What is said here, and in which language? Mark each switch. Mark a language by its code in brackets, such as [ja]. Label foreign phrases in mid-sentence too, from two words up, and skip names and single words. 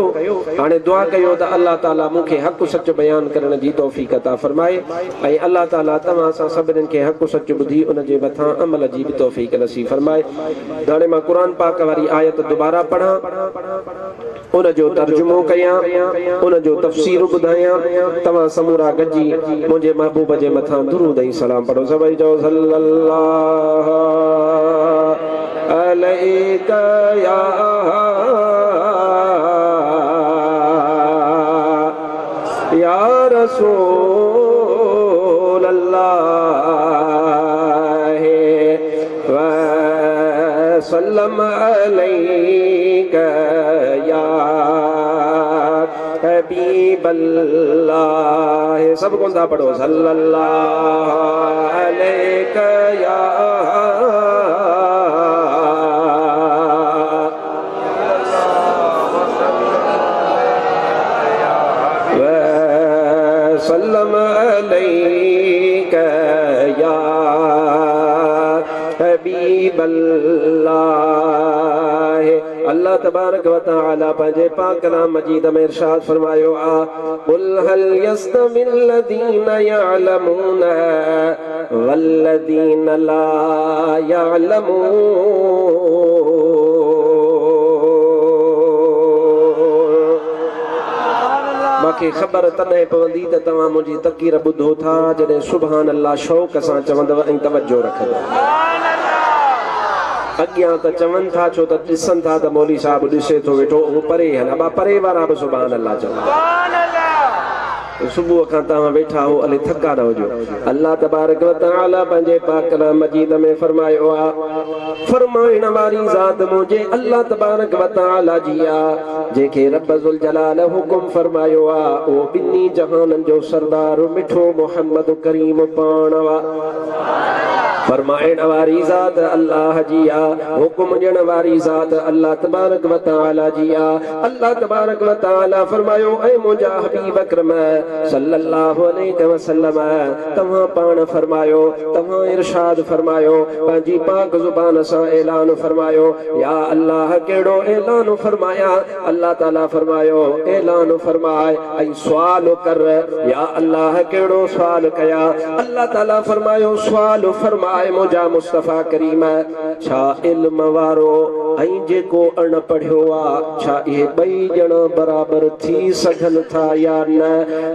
[sd] हाणे दुआ कयो त अल्लाह ताला मूंखे हक़ सच बयान करण जी तौफ़ीक़ अता फ़रमाए, ऐं अल्लाह ताला तव्हां सां सभिनीनि खे हक़ सच ॿुधी उन जे मथां अमल जी बि तौफ़ीक़ नसीब फ़रमाए। हाणे मां क़ुर पाक वारी आयत दुबारा पढ़ां, उन जो तर्जुमो कयां, उन जो तफ़सीर ॿुधायां। तव्हां समूरा गॾिजी मुंहिंजे महबूब जे मथां दुरूद ऐं सलाम पढ़ो। [ar] सभई चओ صلى الله عليك يا رسول الله وسلم عليك يا حبيب الله. [sd] सब कौन था पढ़ो [ar] صلى الله عليك يا وسلم عليك يا حبيب الله. الله تبارك وتعالى [sd] पंहिंजे पाक कलाम मजीद में इरशाद फरमायो आ, [ar] قل هل يستوي الذين يعلمون والذين لا يعلمون. [sd] मां मांखे ख़बर तॾहिं पवंदी त तव्हां मुंहिंजी तक़ीर ॿुधो था जॾहिं [ar] سبحان الله [sd] शौक़ सां चवंदव ऐं तवजो रखंदव। अॻियां त चवनि था छो त ॾिसनि था त मौली साहिबु ॾिसे थो वेठो उहो परे हल अबा परे वारा बि [ar] سبحان الله [sd] चवनि। सुबुह खां तव्हां वेठा हो अले थका न हुजो। [ar] الله تبارك وتعالى [sd] पंहिंजे पाक कलाम मजीद में फरमायो आहे फरमाइण वारी ज़ात मुंहिंजे [ar] الله تبارك وتعالى [sd] जी आहे जंहिंखे [ar] رب ذو الجلال [sd] हुकुम फरमायो आहे उहो ॿिन्ही जहाननि जो सरदार मिठो मोहम्मद करीम पाण फरमाइण वारी ज़ात अल्लाह जी आहे हुकुम ॾियण वारी ज़ात [ar] الله تبارك وتعالى [sd] जी आहे। [ar] الله تبارك وتعالى [sd] फरमायो ऐ मुंहिंजा हबीब अकरम [ar] صلى الله عليه وسلم [sd] तव्हां पाण फरमायो तव्हां इरशाद फरमायो पंहिंजी पाक ज़ुबान सां ऐलान फरमायो [ar] يا الله [sd] कहिड़ो ऐलान फरमाया अल्लाह ताला फरमायो ऐलान फरमाए ऐं सुवाल कर [ar] يا الله [sd] कहिड़ो सुवाल कया अल्लाह ताला फरमायो सुवाल फरमाए मुंहिंजा मुस्तफ़ा करीम छा इल्म वारो ऐं जेको अण पढ़ियो आहे छा इहे ॿई ॼणा बराबर थी सघनि था या न।